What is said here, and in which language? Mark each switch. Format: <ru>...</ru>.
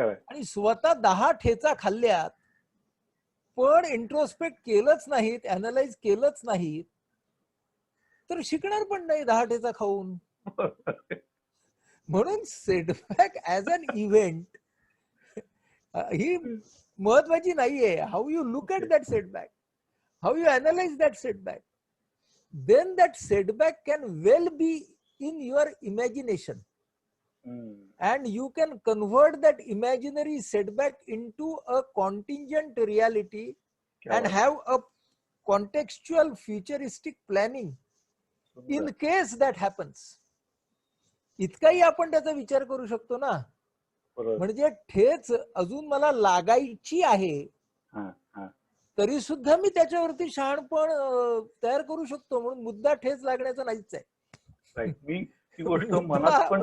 <mr>आणि स्वतः 10 ठेचा खाल्ल्यात पण इंट्रोस्पेक्ट केलंच नाहीत, अनालाइज केलंच नाहीत, तर शिकणार पण नाही 10 ठेचा खाऊन. म्हणून</mr> <en>setback as an event</en> <mr>ही महत्वाची नाहीये.</mr> <en>How you look at that setback, how you analyse that setback, then that setback can well be in your imagination, and you can convert that imaginary setback into a contingent reality and have a contextual futuristic planning in case that happens.</en> <mr>इतकाही आपण त्याचा विचार करू शकतो ना. म्हणजे ठेच अजून मला लागायची आहे तरी सुद्धा मी त्याच्यावरती शहाणपण तयार करू शकतो. म्हणून मुद्दा ठेच लागण्याचा नाहीच आहे. मी ती गोष्ट मनात पण</mr>